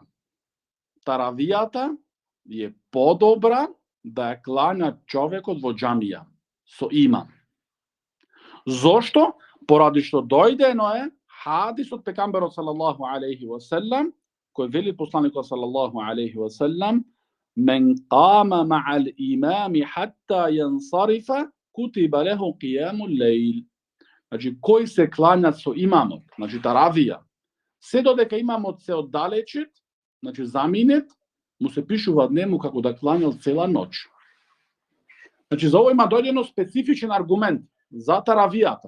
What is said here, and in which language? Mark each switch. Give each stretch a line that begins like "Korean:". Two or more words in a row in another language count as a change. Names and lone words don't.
Macedonian: Таравијата е подобра да ја клања човекот во џамија со имам. Зошто? Поради што дојдено е хадис од пекамберот
Arabic: صلى الله عليه وسلم,
Macedonian: кој вели посланикот
Arabic: صلى الله عليه وسلم: من قام مع الإمام حتى ينصرف كتب له قيام الليل.
Macedonian: Значи кој се клања со имамот, значи таравија, се додека имамот се оддалечит, значи заминет, му се пишува дневно како да клањал цела ноќ. Значи за ова има дојдено специфичен аргумент за таравијата.